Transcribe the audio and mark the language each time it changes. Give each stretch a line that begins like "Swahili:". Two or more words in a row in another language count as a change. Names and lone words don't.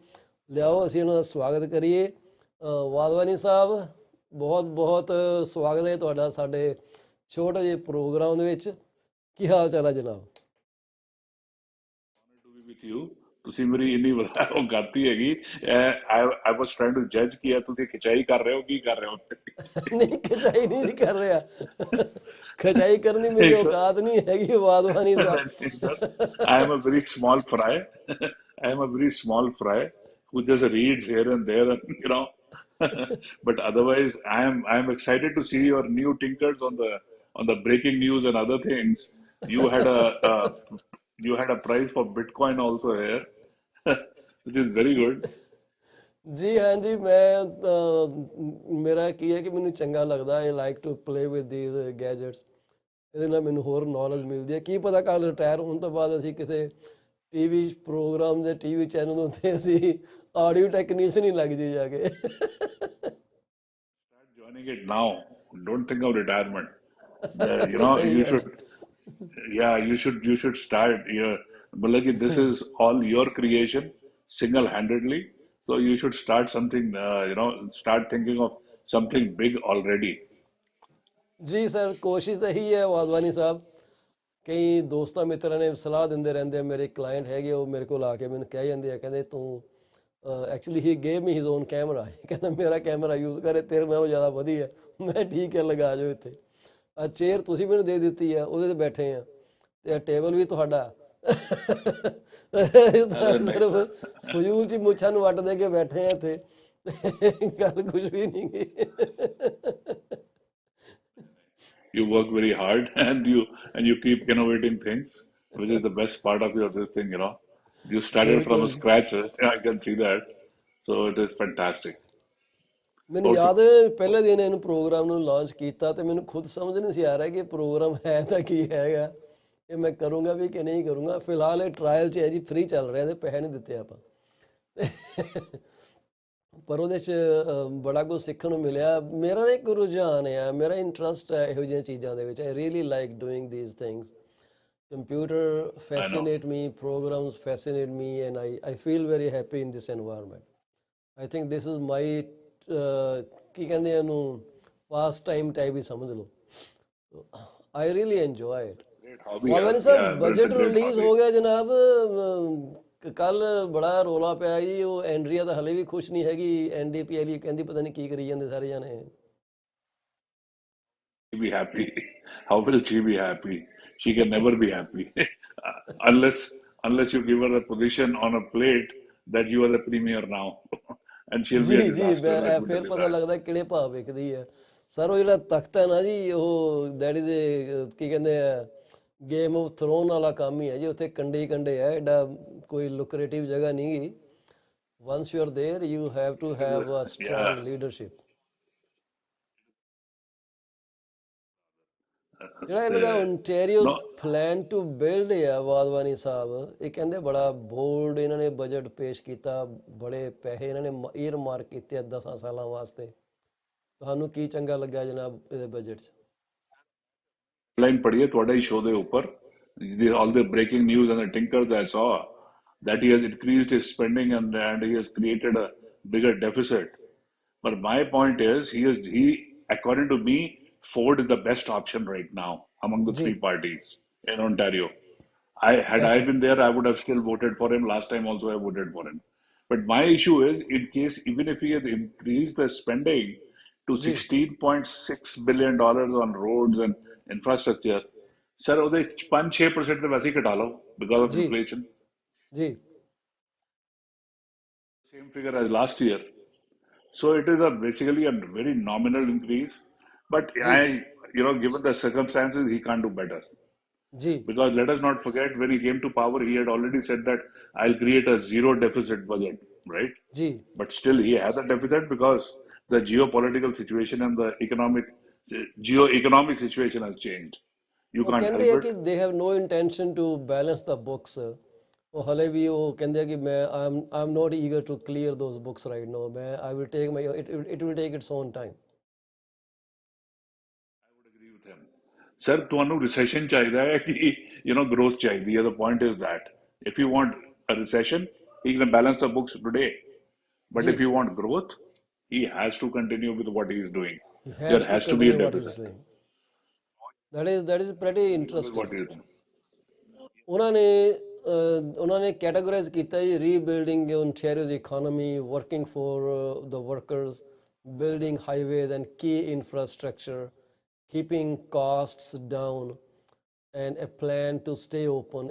Punjabi: ਲਿਆਓ ਅਸੀਂ ਉਹਨਾਂ ਦਾ ਸਵਾਗਤ ਕਰੀਏ। ਵਾਧਵਾਨੀ ਸਾਹਿਬ, ਬਹੁਤ ਬਹੁਤ ਸਵਾਗਤ ਹੈ ਤੁਹਾਡਾ ਸਾਡੇ ਛੋਟੇ ਜਿਹੇ ਪ੍ਰੋਗਰਾਮ ਦੇ ਵਿੱਚ। ਕੀ ਹਾਲ ਚਾਲ ਹੈ ਜਨਾਬ? ਤੁਸੀਂ ਮੇਰੀ ਇੰਨੀ ਉਹ ਗਲਤੀ ਹੈਗੀ।
English: I was trying to judge
Punjabi: ਕਿ ਤੁਸੀਂ ਖਿਚਾਈ ਕਰ ਰਹੇ ਹੋ, ਕੀ ਕਰ ਰਹੇ ਹੋ? ਨਹੀਂ, ਖਿਚਾਈ ਨਹੀਂ ਸੀ ਕਰ ਰਿਹਾ। ਖਿਚਾਈ ਕਰਨ ਦੀ ਮੇਰੀ ਔਕਾਤ ਨਹੀਂ ਹੈਗੀ ਵਾਧਵਾਨੀ ਸਾਹਿਬ।
English: I am a very small fry. I am a very small fry who just reads here and there, and you know. But otherwise, I am excited to see your new tinkers on the breaking news and other things. You had a prize for Bitcoin also here, which is very good.
Punjabi: ਜੀ ਹਾਂ ਜੀ, ਮੇਰਾ ਕੀ ਹੈ ਕਿ ਮੈਨੂੰ ਚੰਗਾ ਲੱਗਦਾ,
English: I like to play with these gadgets.
Punjabi: ਇਹਦੇ ਨਾਲ ਮੈਨੂੰ ਹੋਰ ਨੌਲੇਜ ਮਿਲਦੀ ਹੈ। ਕੀ ਪਤਾ ਕੱਲ੍ਹ ਰਿਟਾਇਰ ਹੋਣ ਤੋਂ ਬਾਅਦ ਅਸੀਂ ਕਿਸੇ
English: TV program
Punjabi: ਜਾਂ
English: TV channel
Punjabi: ਉੱਤੇ ਅਸੀਂ
English: audio technician
Punjabi: ਹੀ ਲੱਗ ਜੀ ਜਾ ਕੇ।
English: Start joining it now. Don't think of retirement. You know, you should. Yeah, you should start. But like this is all your creation. single-handedly. So you should start something, start thinking of something big already.
Punjabi: ਜੀ ਸਰ, ਕੋਸ਼ਿਸ਼ ਤਾਂ ਇਹੀ ਹੈ ਵਾਧਵਾਨੀ ਸਾਹਿਬ। ਕਈ ਦੋਸਤਾਂ ਮਿੱਤਰਾਂ ਨੇ ਸਲਾਹ ਦਿੰਦੇ ਰਹਿੰਦੇ ਆ, ਮੇਰੇ ਕਲਾਇੰਟ ਹੈਗੇ, ਉਹ ਮੇਰੇ ਕੋਲ ਆ ਕੇ ਮੈਨੂੰ ਕਹਿ ਜਾਂਦੇ ਆ, ਕਹਿੰਦੇ ਤੂੰ
English: actually he gave me his own camera,
Punjabi: ਕਹਿੰਦਾ ਮੇਰਾ
English: camera use
Punjabi: ਕਰੇ, ਤੇਰੇ ਨਾਲੋਂ ਜ਼ਿਆਦਾ ਵਧੀਆ। ਮੈਂ ਠੀਕ ਹੈ, ਲਗਾ ਜਾਓ ਇੱਥੇ। ਆ ਚੇਅਰ ਤੁਸੀਂ ਮੈਨੂੰ ਦੇ ਦਿੱਤੀ ਆ, ਉਹਦੇ 'ਤੇ ਬੈਠੇ ਆ, ਤੇ ਆ ਟੇਬਲ ਵੀ ਤੁਹਾਡਾ। ਸਿਰਫ ਫਜ਼ੂਲ 'ਚ ਮੁੱਛਾਂ ਨੂੰ ਵੱਟ ਦੇ ਕੇ ਬੈਠੇ ਆ ਇੱਥੇ, ਗੱਲ ਕੁਝ ਵੀ ਨਹੀਂ ਗੀ।
English: You work very hard and you keep innovating things, which is the best part of your this thing. You started from
Punjabi: ਬਿਲਕੁਲ।
English: scratch. I can see that, so it is fantastic.
Punjabi: ਮੈਨੂੰ
English: Also,
Punjabi: ਯਾਦ ਹੈ ਪਹਿਲੇ ਦਿਨ ਇਹਨੂੰ ਪ੍ਰੋਗਰਾਮ ਨੂੰ ਲਾਂਚ ਕੀਤਾ ਤੇ ਮੈਨੂੰ ਖੁਦ ਸਮਝ ਨਹੀਂ ਸੀ ਆ ਰਿਹਾ ਕਿ ਇਹ ਪ੍ਰੋਗਰਾਮ ਹੈ ਤਾਂ ਕੀ ਹੈਗਾ, ਇਹ ਮੈਂ ਕਰੂੰਗਾ ਵੀ ਕਿ ਨਹੀਂ ਕਰੂੰਗਾ। ਫਿਲਹਾਲ ਇਹ ਟਰਾਇਲ 'ਚ ਹੈ ਜੀ, ਫ੍ਰੀ ਚੱਲ ਰਿਹਾ ਤੇ ਪੈਸੇ ਨਹੀਂ ਦਿੱਤੇ ਆਪਾਂ। ਪਰ ਉਹਦੇ 'ਚ ਬੜਾ ਕੁਝ ਸਿੱਖਣ ਨੂੰ ਮਿਲਿਆ। ਮੇਰਾ ਨਾ ਇੱਕ ਰੁਝਾਨ ਆ, ਮੇਰਾ ਇੰਟਰਸਟ ਹੈ ਇਹੋ ਜਿਹੀਆਂ ਚੀਜ਼ਾਂ ਦੇ ਵਿੱਚ।
English: I really like doing these things. Computer I know. fascinate me, programs fascinate me, and I feel very happy in this environment. I think this is my
Punjabi: ਕੀ ਕਹਿੰਦੇ ਆ ਇਹਨੂੰ,
English: pass time type
Punjabi: ਹੀ ਸਮਝ ਲਓ।
English: I really enjoy it. Great hobby.
Punjabi: ਵਾਲਵਾਨੀ
English: Yeah,
Punjabi: ਸਾਹਿਬ,
English: that's a
Punjabi: ਬਜਟ
English: great
Punjabi: ਰਿਲੀਜ਼
English: hobby.
Punjabi: ਹੋ ਗਿਆ ਜਨਾਬ। ਕੱਲ ਬੜਾ ਰੋਲਾ ਪਿਆ ਜੀ, ਉਹ ਐਂਡਰੀਆ ਤਾਂ ਹਲੇ ਵੀ ਖੁਸ਼ ਨਹੀਂ ਹੈਗੀ। NDP ਵਾਲੀ ਕਹਿੰਦੀ ਪਤਾ ਨਹੀਂ ਕੀ ਕਰੀ ਜਾਂਦੇ ਸਾਰੇ ਜਾਣੇ।
English: Be happy. How will she be happy? She can never be happy unless you give her a position on a plate that you are the premier now, and she'll be a
Punjabi: ਜੀ ਜੀ,
English: disaster. Let me
Punjabi: ਫਿਰ
English: tell you
Punjabi: ਪਤਾ
English: that.
Punjabi: ਲੱਗਦਾ ਕਿਹੜੇ ਭਾਅ ਵਿਕਦੀ ਹੈ। ਸਰ ਉਹ ਜਿਹੜਾ ਤਖਤ ਹੈ ਨਾ ਜੀ, ਉਹ
English: that is a
Punjabi: ਕੀ ਕਹਿੰਦੇ ਆ, ਗੇਮ ਆਫ ਥਰੋਨ ਵਾਲਾ ਕੰਮ ਹੀ ਹੈ ਜੀ। ਉੱਥੇ ਕੰਡੇ ਹੀ ਕੰਡੇ ਹੈ, ਐਡਾ ਕੋਈ ਲੁਕਰੇਟਿਵ ਜਗ੍ਹਾ ਨਹੀਂ ਗੀ।
English: once you are there you have to have a strong Yeah.
Punjabi: ਲੀਡਰਸ਼ਿਪ। ਜਿਹੜਾ ਇਹਨਾਂ ਦਾ ਓਨਟਾਰੀਓਜ਼
English: No. plan to build
Punjabi: ਆ ਵਾਧਵਾਨੀ ਸਾਹਿਬ, ਇਹ ਕਹਿੰਦੇ ਬੜਾ ਬੋਲਡ ਇਹਨਾਂ ਨੇ ਬਜਟ ਪੇਸ਼ ਕੀਤਾ, ਬੜੇ ਪੈਸੇ ਇਹਨਾਂ ਨੇ
English: ear mark
Punjabi: ਕੀਤੇ 10 ਸਾਲਾਂ ਵਾਸਤੇ। ਤੁਹਾਨੂੰ ਕੀ ਚੰਗਾ ਲੱਗਾ ਜਨਾਬ ਇਹਦੇ ਬਜਟ 'ਚ?
English: Line
Hindi: पढ़िए थोड़ा ही
English: show दे ऊपर all the breaking news and the tinkers I saw that he has increased his spending and he has created a bigger deficit. But my point is he according to me Ford is the best option right now among the
Punjabi: ਜੀ
English: three parties in Ontario. Had I
Punjabi: ਅੱਛਾ
English: been there, I would have still voted for him. Last time also I voted for him. But my issue is, in case even if he had increased the spending to
Punjabi: ਜੀ
English: $16.6 billion on roads and infrastructure, sir,
Punjabi: ਉਹਦੇ 5-6% ਤੇ ਵੈਸੇ ਹੀ ਘਟਾ ਲਓ
English: because of
Punjabi: ਜੀ
English: inflation.
Punjabi: ਜੀ
English: Same figure as last year. So it is basically a very nominal increase. But
Punjabi: ਜੀ
English: given the circumstances, he can't do better.
Punjabi: ਜੀ
English: Because let us not forget, when he came to power, he had already said that I'll create a zero deficit budget, right?
Punjabi: ਜੀ
English: But still, he has a deficit because the geopolitical situation and the geo-economic situation has changed. You
Punjabi: ਉਹ
English: can't
Punjabi: ਕਹਿੰਦੇ
English: help
Punjabi: ਆ
English: it. ਕਿ they have no intention to balance the books.
Punjabi: ਉਹ ਹਲੇ ਵੀ ਉਹ ਕਹਿੰਦੇ ਆ ਕਿ ਮੈਂ
English: I am not eager to clear those books right now. ਮੈਂ I will take my it will take its own time. Agree with him. Sir,
Punjabi: ਤੁਹਾਨੂੰ recession ਚਾਹੀਦਾ ਹੈ ਕਿ growth ਚਾਹੀਦੀ ਹੈ.
English: The point is that if you want a recession, he can balance the books today. But ਜੀ if you want growth, he has to continue with what he is doing. he There has to has to be a continue what he's deficit. doing. that is pretty With what interesting. he is doing.
Punjabi: ਉਹਨਾਂ ਨੇ ਕੈਟਾਗਰਾਈਜ਼ ਕੀਤਾ ਜੀ,
English: rebuilding Ontario's economy, working for the workers, building highways and key infrastructure, keeping costs down and a plan to stay open.